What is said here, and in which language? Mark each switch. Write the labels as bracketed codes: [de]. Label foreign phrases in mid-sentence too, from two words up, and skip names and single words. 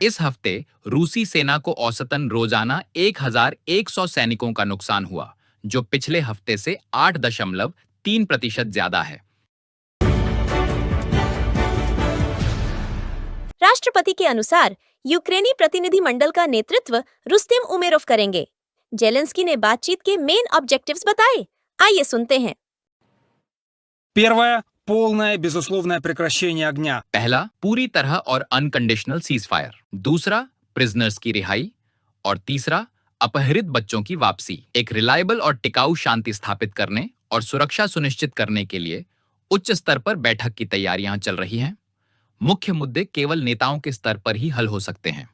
[hi] इस हफ्ते रूसी सेना को औसतन रोजाना 1100 सैनिकों का नुकसान हुआ, जो पिछले हफ्ते से 8.3% ज्यादा है। राष्ट्रपति के अनुसार यूक्रेनी प्रतिनिधि मंडल का नेतृत्व रुस्तेम उमेरोव करेंगे। जेलेंस्की ने बातचीत के [en] main objectives [hi] बताए। आइए सुनते हैं। [ru] полное безусловное прекращение огня। [hi] पहला, पूरी तरह और [en] unconditional ceasefire. [hi] दूसरा, प्रिजनर्स की रिहाई। और तीसरा, अपहरित बच्चों की वापसी। एक रिलायबल और टिकाऊ शांति स्थापित करने और सुरक्षा सुनिश्चित करने के लिए उच्च स्तर पर बैठक की तैयारियां चल रही हैं। मुख्य मुद्दे केवल नेताओं के स्तर पर ही हल हो सकते हैं।